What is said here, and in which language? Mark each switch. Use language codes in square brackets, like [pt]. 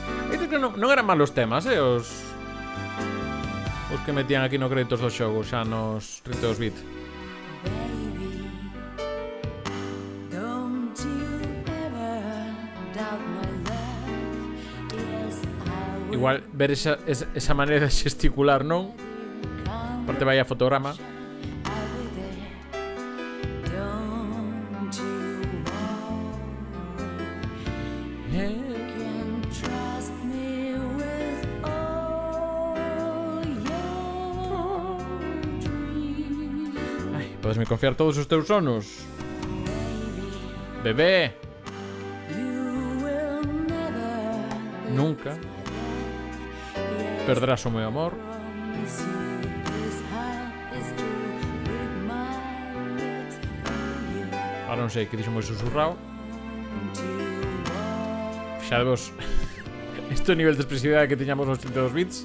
[gl] Estes que non eran malos temas, os que metían aquí no créditos do xogo, xa nos 32-bit. [en] Baby, don't you ever doubt my love. Yes, I will [gl] Igual ver esa maneira de gesticular, non? [en] come. [gl] Aparte vai a fotograma. [en] I'll be there. Don't you worry. Can trust me with all your dreams. [gl] Ai, podesme confiar todos os teus sonos. Bebé, [en] You will never [gl] nunca perderás o meu amor. [en] promise you this heart is true with my lips for you. [gl] Ahora non sei, que dixo moi susurrao. [en] Don't you walk [gl] Xa vos este nivel de expresividade que tiñamos nos 32 bits.